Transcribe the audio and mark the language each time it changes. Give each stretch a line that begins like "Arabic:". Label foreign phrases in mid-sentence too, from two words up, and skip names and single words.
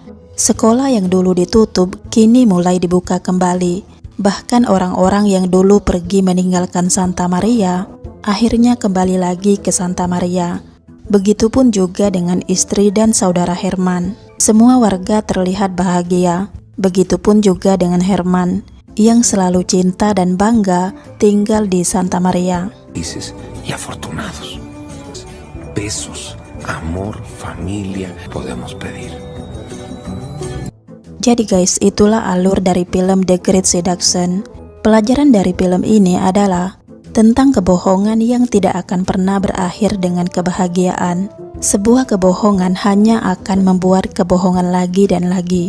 Indonesian: Sekolah yang dulu ditutup kini mulai dibuka kembali, Bahkan orang-orang yang dulu pergi meninggalkan Santa Maria, akhirnya kembali lagi ke Santa Maria. Begitupun juga dengan istri dan saudara Herman. Semua warga terlihat bahagia. Begitupun juga dengan Herman, yang selalu cinta dan bangga tinggal di Santa Maria.
Spanish: Felices y afortunados. Besos, amor, familia podemos pedir.
Indonesian: Jadi guys, itulah alur dari film The Great Seduction. Pelajaran dari film ini adalah tentang kebohongan yang tidak akan pernah berakhir dengan kebahagiaan. Sebuah kebohongan hanya akan membuat kebohongan lagi dan lagi.